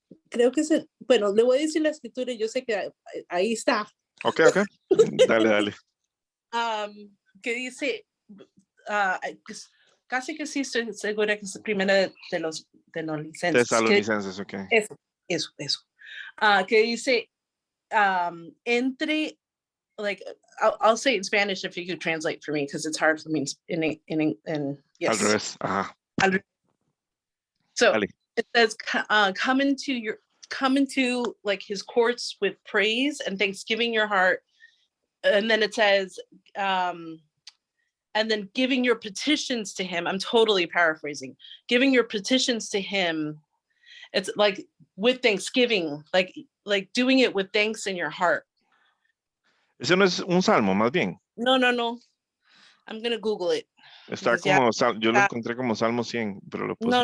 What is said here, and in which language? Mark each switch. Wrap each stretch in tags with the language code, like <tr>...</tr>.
<es>Creo que es bueno, le voy a decir la escritura y yo sé que ahí está. Ok. Dale. Que dice, casi que sí estoy segura que es primera de los licencias. Tesalonicenses, ok. Eso. Que dice, entre,</es> <en>like, I'll say it in Spanish if you could translate for me, because it's hard for me in yes.</en> <es>Al revés, ajá.</es> <en>So</en> <es>Dale.</es> <en>it says, come into like his courts with praise and thanksgiving your heart. And then it says, and then giving your petitions to him. I'm totally paraphrasing. Giving your petitions to him. It's like with thanksgiving, like doing it with thanks in your heart.</en> <es>Ese no es un salmo, más bien.</es> <en>No. I'm going to Google it.</en> <es>Está como, yo lo encontré como Salmo 100, pero lo puse.</es>